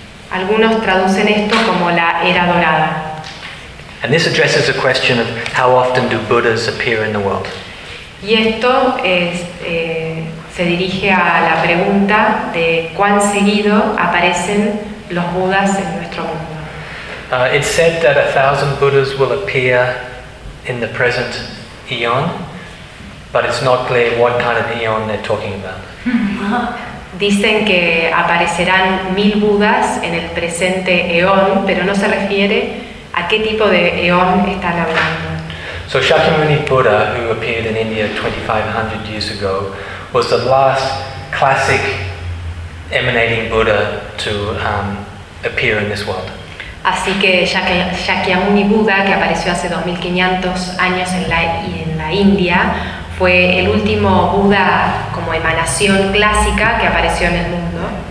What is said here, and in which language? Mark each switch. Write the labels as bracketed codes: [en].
[es] Algunos traducen esto como la era dorada. [en] And this addresses the question of how often do Buddhas appear in the world. [es] Y esto es se dirige a la pregunta de cuán seguido aparecen los Budas en nuestro mundo. [en] It's said that 1,000 Buddhas will appear in the present eon, but it's not clear what kind of eon they're talking about. [es] Dicen que aparecerán 1,000 Budas en el presente eón, pero no se refiere a qué tipo de eón están hablando. [en] So Shakyamuni Buddha, who appeared in India 2,500 years ago, was the last classic emanating Buddha to appear in this world. [es] Así que Shakyamuni Buddha, que apareció hace 2500 años en la India, fue el último Buda como emanación clásica que apareció en el mundo.